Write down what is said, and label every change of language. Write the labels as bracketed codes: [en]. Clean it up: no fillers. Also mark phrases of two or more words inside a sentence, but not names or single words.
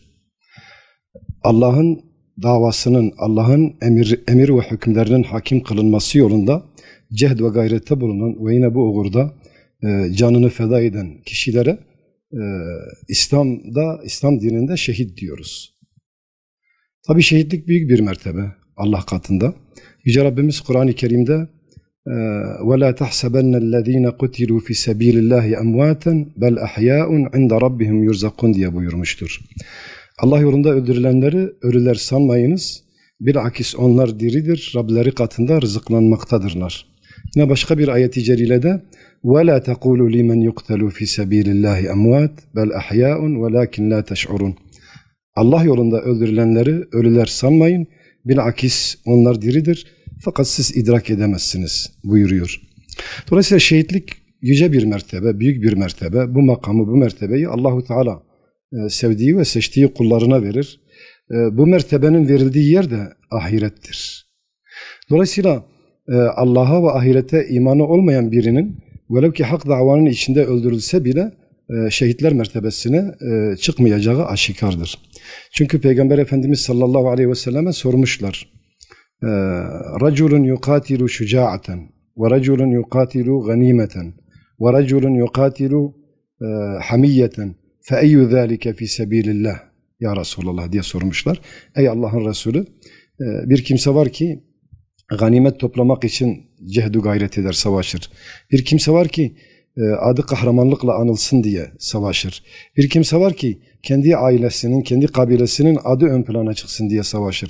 [tr] Allah'ın davasının, Allah'ın emir ve hükümlerinin hakim kılınması yolunda cehd ve gayrette bulunan ve yine bu uğurda canını feda eden kişilere İslam dininde şehit diyoruz. Tabi şehitlik büyük bir mertebe Allah katında. Yüce Rabbimiz Kur'an-ı Kerim'de [ar] وَلَا تَحْسَبَنَّ الَّذ۪ينَ قُتِلُوا فِي سَب۪يلِ اللّٰهِ اَمْوَاتًا بَلْ اَحْيَاءٌ عِنْدَ رَبِّهِمْ يُرْزَقُونَ [tr] diye buyurmuştur. Allah yolunda öldürülenleri ölüler sanmayınız. Bilakis onlar diridir, Rableri katında rızıklanmaktadırlar. Yine başka bir ayet-i celilede [ar] وَلَا تَقُولُوا لِمَنْ يُقْتَلُوا فِي سَب۪يلِ اللّٰهِ اَمْوَاتٍ بَلْ اَحْيَاءٌ وَلَاكِنْ لَا تَشْعُرُونَ [tr] Allah yolunda öldürülenleri ölüler sanmayın. Bilakis onlar diridir. Fakat siz idrak edemezsiniz buyuruyor. Dolayısıyla şehitlik yüce bir mertebe, büyük bir mertebe. Bu makamı, bu mertebeyi Allahu Teala sevdiği ve seçtiği kullarına verir. Bu mertebenin verildiği yer de ahirettir. Dolayısıyla Allah'a ve ahirete imanı olmayan birinin velev ki hak davanın içinde öldürülse bile şehitler mertebesine çıkmayacağı aşikardır. Çünkü Peygamber Efendimiz [ar] صلى الله عليه وسلم [tr] sormuşlar. [ar] رَجُلٌ يُقَاتِلُ شُجَاعَةً وَرَجُلٌ يُقَاتِلُ غَنِيمَةً وَرَجُلٌ يُقَاتِلُ حَمِيَّةً فَاَيُّ ذَٰلِكَ فِي سَب۪يلِ اللّٰهِ يا رسول الله [tr] diye sormuşlar. Ey Allah'ın Resulü, bir kimse var ki ganimet toplamak için cehdu gayret eder, savaşır. Bir kimse var ki adı kahramanlıkla anılsın diye savaşır. Bir kimse var ki kendi ailesinin, kendi kabilesinin adı ön plana çıksın diye savaşır.